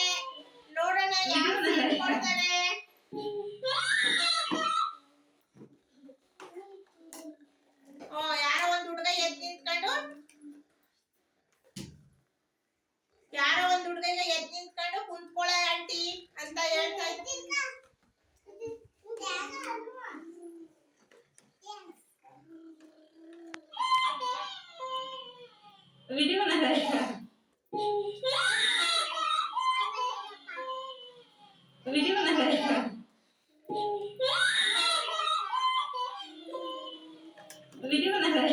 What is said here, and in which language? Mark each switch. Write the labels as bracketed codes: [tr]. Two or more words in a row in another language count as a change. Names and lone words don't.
[kn] ನೋಡೋಣ ಯಾರು ಸೀಟ್ ಕೊಡ್ತಾರೆ. ಯಾರೋ ಒಂದ್ ಹುಡುಗ ಎದ್ದು ನಿಂತ್ಕೊಂಡು ಕುಂತ್ಕೊಳ್ಳ ಆಂಟಿ ಅಂತ ಹೇಳ್ತಾ ಇದ್ದೀನಿ. [hi] वीडियो बना रहा है वीडियो बना रहा है वीडियो बना